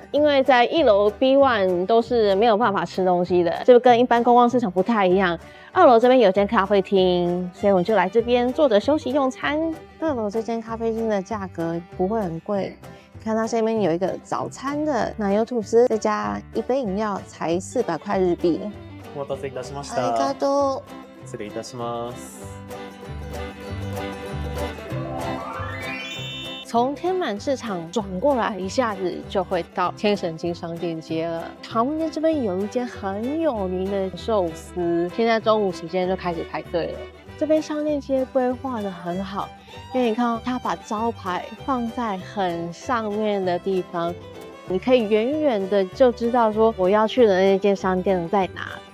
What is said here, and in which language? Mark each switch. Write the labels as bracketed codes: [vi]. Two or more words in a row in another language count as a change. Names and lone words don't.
[zh] 因为在1楼 B1 都是没有办法吃东西的，就跟一般观光市场不太一样。2楼这边有间咖啡厅，所以我们就来这边坐着休息用餐。2楼这间咖啡厅的价格不会很贵，看它这边有一个早餐的奶油吐司，再加1杯饮料才400块日币。 [ja] お待たせいたしましありた。がとう。失礼いたします。 [zh] 从天满市场转过来，一下子就会到天神经商店街了。旁边这边有一间很有名的寿司，现在中午时间就开始排队了。这边商店街规划的很好，因为你看它把招牌放在很上面的地方，你可以远远的就知道说我要去的那间商店在哪。